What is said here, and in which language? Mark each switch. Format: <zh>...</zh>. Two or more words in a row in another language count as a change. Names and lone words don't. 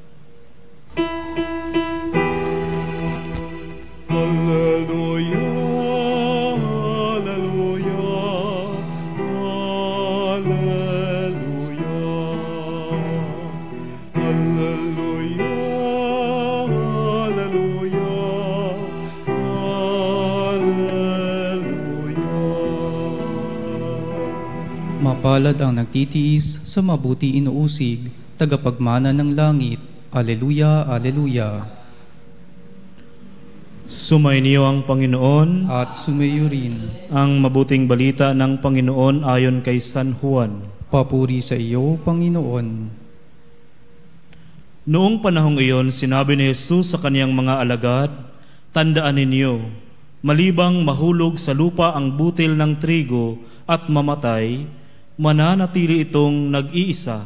<la>Alleluia, alleluia, alleluia, alleluia, alleluia, alleluia.</la> <tl>Mapalad ang nagtitiis sa mabuti inuusig, tagapagmana ng langit.</tl> <la>Alleluia, alleluia.</la> <tl>Sumainiyo ang Panginoon. At sumayo rin. Ang mabuting balita ng Panginoon ayon kay San Juan. Papuri sa iyo, Panginoon. Noong panahong iyon, sinabi ni Jesus sa kaniyang mga alagad, "Tandaan ninyo, malibang mahulog sa lupa ang butil ng trigo at mamatay, mananatili itong nag-iisa.</tl>